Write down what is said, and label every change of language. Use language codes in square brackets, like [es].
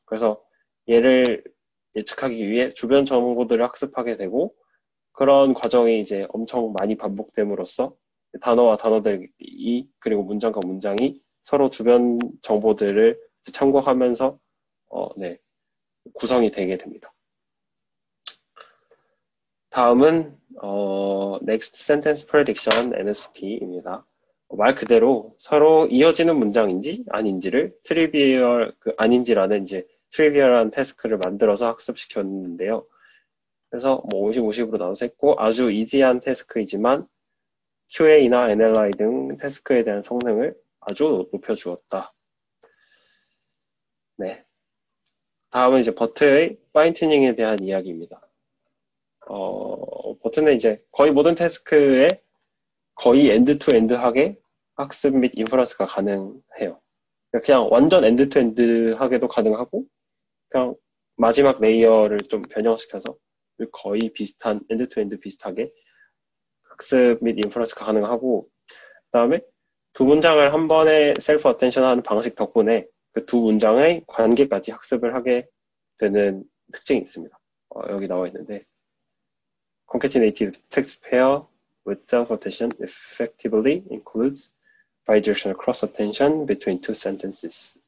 [ko] 그래서 얘를 예측하기 위해 주변 정보들을 학습하게 되고 그런 과정이 이제 엄청 많이 반복됨으로써 단어와 단어들이 그리고 문장과 문장이 서로 주변 정보들을 참고하면서 네, 구성이 되게 됩니다. 다음은 Next Sentence Prediction NSP입니다. 말 그대로 서로 이어지는 문장인지 아닌지를 트리비얼 아닌지라는 이제 트리비얼한 태스크를 만들어서 학습시켰는데요. 그래서 뭐 50, 50으로 나눠서 했고 아주 이지한 태스크이지만 QA나 NLI 등 태스크에 대한 성능을 아주 높여주었다. 네. 다음은 이제 버트의 파인 튜닝에 대한 이야기입니다. 버트는 이제 거의 모든 태스크에 거의 엔드-투-엔드하게 학습 및 인퍼런스가 가능해요. 그냥 완전 엔드-투-엔드하게도 가능하고 그냥 마지막 레이어를 좀 변형시켜서 거의 비슷한 엔드-투-엔드 비슷하게 학습 및 인퍼런스가 가능하고 그 다음에 두 문장을 한 번에 셀프 어텐션 하는 방식 덕분에 그 두 문장의 관계까지 학습을 하게 되는 특징이 있습니다. [en] 여기 나와 있는데 Concatenated text pair with self-attention effectively includes bidirectional cross-attention between two sentences.